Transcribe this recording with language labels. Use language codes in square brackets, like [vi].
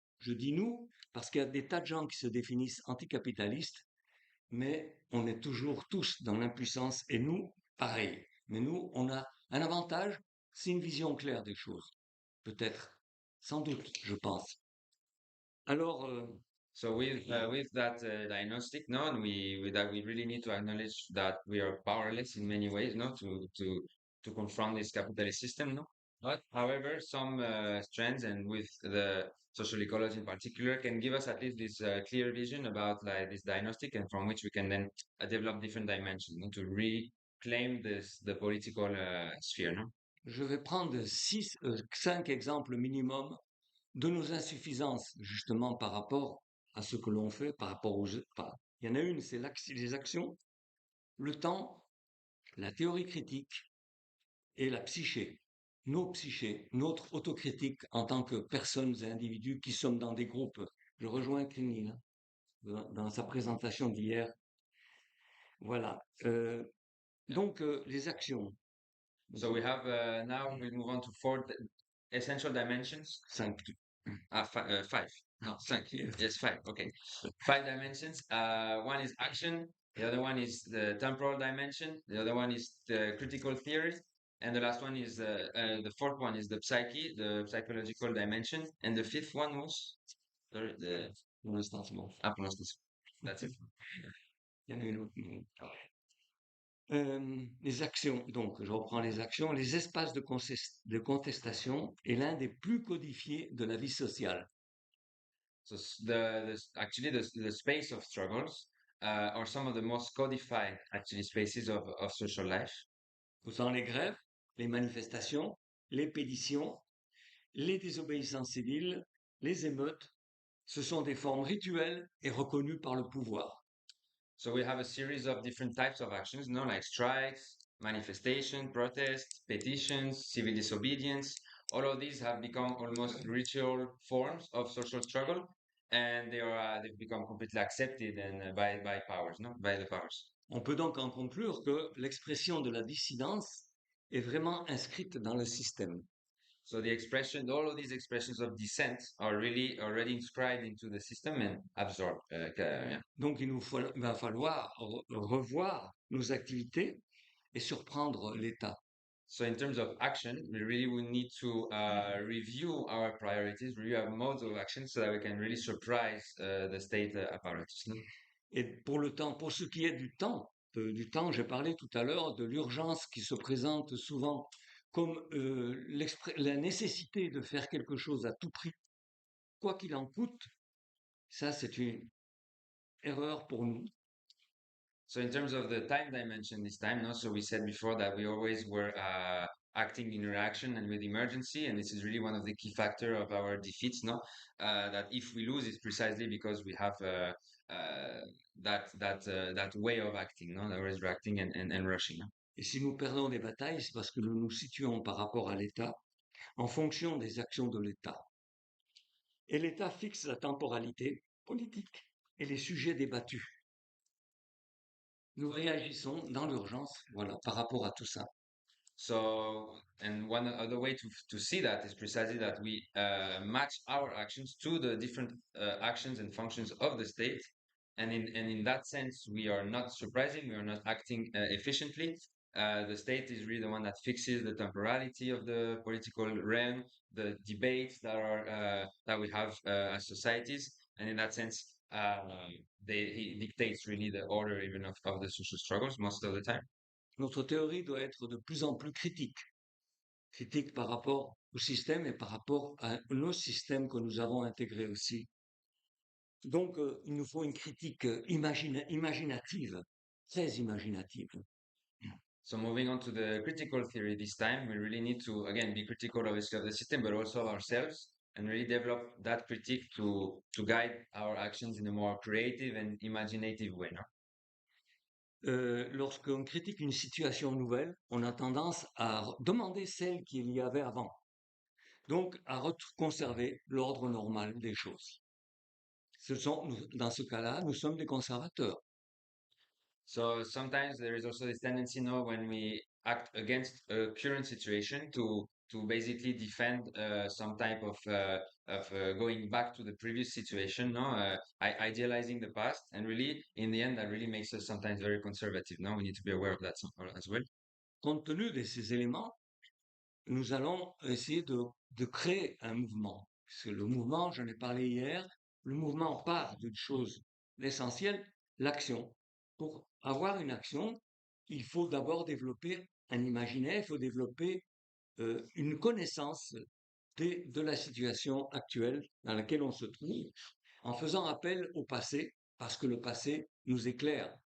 [fr] Je dis nous parce qu'il y a des tas de gens qui se définissent anticapitalistes, mais on est toujours tous dans l'impuissance et nous, pareil. Mais nous, on a un avantage, c'est une vision claire des choses. Peut-être, sans doute, je pense. Alors, [en] So with that diagnostic, no, that we really need to acknowledge that we are powerless in many ways, no, to confront this capitalist system, no. But however, some strands, and with the social ecology in particular, can give us at least this clear vision about like this diagnostic, and from which we can then develop different dimensions, no, to reclaim the political sphere, no. [fr] je vais prendre 5 exemples minimum de nos insuffisances, justement par rapport à ce que l'on fait, par rapport aux... Enfin, il y en a une, c'est les actions, le temps, la théorie critique et la psyché. Nos psychés, notre autocritique en tant que personnes et individus qui sommes dans des groupes. Je rejoins Clini dans sa présentation d'hier. Voilà. Donc, les actions. [en] So we have now we move on to four essential dimensions. 5. Five. No, cinq. Yes, five. Okay. Five dimensions. One is action. The other one is the temporal dimension. The other one is the critical theory. And the last one is the fourth one is the psyche, the psychological dimension. And the fifth one was the [fr] Pour l'instant, c'est bon. [en] ah, That's it. [fr] Il y en a une autre. Les actions, donc je reprends les actions, les espaces de contestation est l'un des plus codifiés de la vie sociale. [en] So actually the space of struggles are some of the most codified actually spaces of social life. [fr] Autant les grèves, les manifestations, les pétitions, les désobéissances civiles, les émeutes, ce sont des formes rituelles et reconnues par le pouvoir. [en] So we have a series of different types of actions, no, like strikes, manifestation, protests, petitions, civil disobedience. All of these have become almost ritual forms of social struggle, and they've become completely accepted and by powers, no, by the powers. [fr] On peut donc en conclure que l'expression de la dissidence est vraiment inscrite dans le système. [en] So all of these expressions of dissent are really already inscribed into the system and absorbed. Yeah. [fr] Donc il va falloir revoir nos activités et surprendre l'État. [en] So in terms of action, we really will need to review our priorities, review our modes of action, so that we can really surprise the state apparatus. No? [fr] Et pour le temps, pour ce qui est du temps, j'ai parlé tout à l'heure de l'urgence qui se présente souvent comme la nécessité de faire quelque chose à tout prix, quoi qu'il en coûte. Ça, c'est une erreur pour nous. [en] So in terms of the time dimension this time, no? So we said before that we always were acting in reaction and with emergency, and this is really one of the key factor of our defeats, no? That if we lose, it's precisely because we have that way of acting, no? That is reacting and rushing. No? [fr] Et si nous perdons des batailles, c'est parce que nous nous situons par rapport à l'État en fonction des actions de l'État. Et l'État fixe la temporalité politique et les sujets débattus. Nous réagissons dans l'urgence, voilà, par rapport à tout ça. [en] So, and one other way to see that is precisely that we match our actions to the different actions and functions of the state. And in that sense, we are not surprising, we are not acting efficiently. The state is really the one that fixes the temporality of the political realm, the debates that we have as societies. And in that sense, he dictates really the order even of the social struggles most of the time. [fr] Notre théorie doit être de plus en plus critique. Critique par rapport au système et par rapport à nos systèmes que nous avons intégrés aussi. Donc, il nous faut une critique imaginative, très imaginative. [en] So moving on to the critical theory this time, we really need to, again, be critical obviously of the system, but also of ourselves, and really develop that critique to guide our actions in a more creative and imaginative way. No? [fr] Lorsqu'on critique une situation nouvelle, on a tendance à demander celle qu'il y avait avant. Donc, à conserver l'ordre normal des choses. Dans ce cas-là, nous sommes des conservateurs. [en] So sometimes there is also this tendency, no, when we act against a current situation to basically defend some type of going back to the previous situation, no, idealizing the past, and really in the end that really makes us sometimes very conservative. No, we need to be aware of that as well. [fr] Compte tenu de ces éléments, nous allons essayer de créer un mouvement. Parce que le mouvement, j'en ai parlé hier, le mouvement part d'une chose, l'essentiel, l'action. Pour avoir une action, il faut d'abord développer un imaginaire, il faut développer une connaissance de la situation actuelle dans laquelle on se trouve, en faisant appel au passé, parce que le passé nous éclaire.